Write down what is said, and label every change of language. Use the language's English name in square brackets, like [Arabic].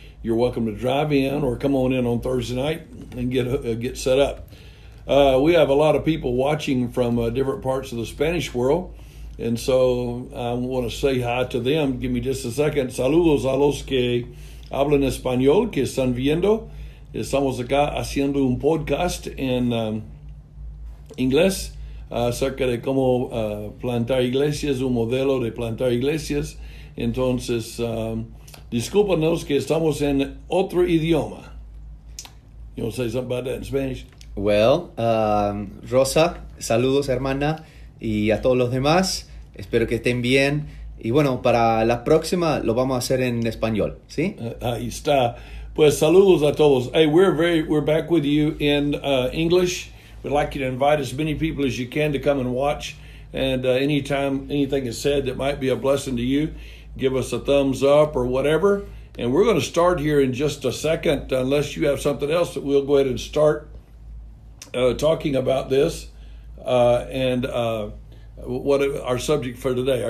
[English] You're welcome to drive in or come on in on Thursday night and get set up. We have a lot of people watching from different parts of the Spanish world, and so I want to say hi to them. Give me just a second. [Spanish] Saludos a los que hablan español, que están viendo. Estamos acá haciendo un podcast en inglés acerca de cómo plantar iglesias, un modelo de plantar iglesias. Entonces, discúlpanos que estamos en otro idioma. [English] You want to say something about that in Spanish? [Spanish] Well, Rosa, saludos, hermana, y a todos los demás. Espero que estén bien. Y bueno, para la próxima lo vamos a hacer en español, ¿sí? Ahí está. Pues saludos a todos. [English] Hey, we're back with you in English. We'd like you to invite as many people as you can to come and watch. And anytime anything is said that might be a blessing to you, give us a thumbs up or whatever. And we're going to start here in just a second, unless you have something else, that we'll go ahead and start talking about this and what our subject for today.